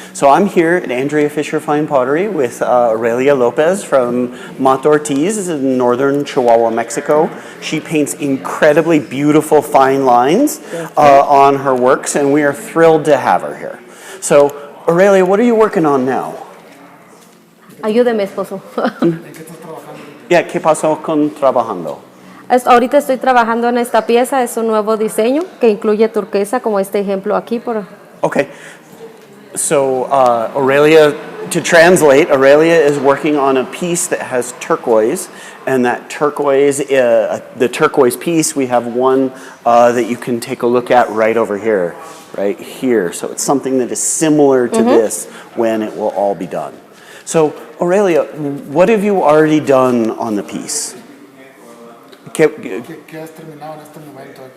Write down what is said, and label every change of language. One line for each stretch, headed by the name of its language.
English: So I'm here at Andrea Fisher Fine Pottery with Oralia Lopez from Ortiz in northern Chihuahua, Mexico. She paints incredibly beautiful fine lines on her works, and we are thrilled to have her here. So, Oralia, what are you working on now?
Spanish: Ayúdeme, esposo. ¿Qué pasó con trabajando? Ahorita estoy trabajando en esta pieza, es un nuevo diseño que incluye turquesa, como este ejemplo aquí.
English: Okay. So, Oralia, to translate, Oralia is working on a piece that has turquoise, and that turquoise, the turquoise piece, we have one that you can take a look at right over here, right here. So it's something that is similar to this when it will all be done. So, Oralia, what have you already done on the piece?
Spanish: ¿Qué has terminado en este momento?